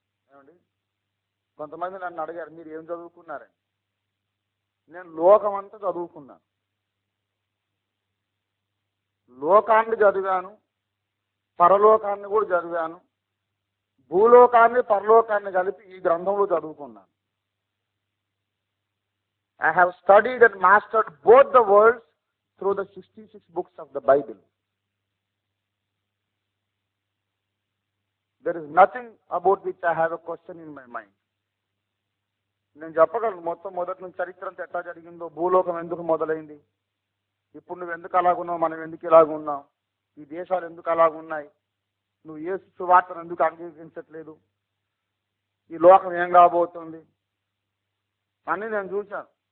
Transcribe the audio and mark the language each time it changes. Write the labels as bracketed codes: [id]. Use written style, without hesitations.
[te] ఏమండి, కొంతమంది నన్ను అడిగారు మీరు ఏం చదువుకున్నారని. నేను లోకమంతా చదువుకున్నాను. లోకాన్ని చదివాను, పరలోకాన్ని కూడా చదివాను, భూలోకాన్ని పరలోకాన్ని కలిపి ఈ గ్రంథంలో చదువుకున్నాను. [en] I have studied and mastered both the worlds through the 66 books of the Bible. There is nothing about which I have a question in my mind. [te] నేను చెప్పగలను మొత్తం మొదటి నుంచి చరిత్ర అంతా ఎట్లా జరిగిందో, భూలోకం ఎందుకు మొదలైంది, ఇప్పుడు నువ్వు ఎందుకు అలాగున్నావు, మనం ఎందుకు ఇలాగున్నాం, ఈ దేశాలు ఎందుకు అలాగున్నాయి, నువ్వు యేసు సువార్తను ఎందుకు అంగీకరించట్లేదు, ఈ లోకం ఏం కాబోతుంది అని నేను చూశాను.